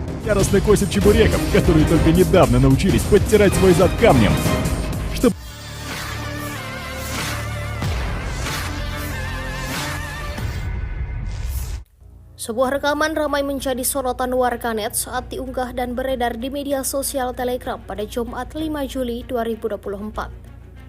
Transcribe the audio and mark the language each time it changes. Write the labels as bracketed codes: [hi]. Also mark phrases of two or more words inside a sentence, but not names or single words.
[ru] яростно косит чебуреков, которые только недавно научились подтирать свой зад камнем. Чтобы... [id] Sebuah rekaman ramai menjadi sorotan warganet saat diunggah dan beredar di media sosial Telegram pada Jumat 5 Juli 2024.